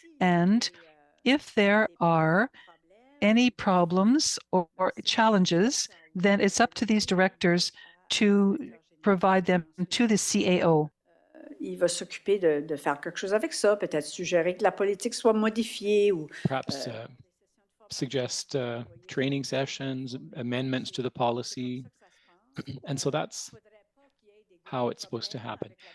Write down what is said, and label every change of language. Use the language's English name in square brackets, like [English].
[English] And if there are any problems or challenges, then it's up to these directors to provide them to the CAO. [French] Il va s'occuper de faire quelque chose avec ça, peut-être suggérer que la politique soit modifiée ou [English] Perhaps suggest training sessions, amendments to the policy. And so that's how it's supposed to happen.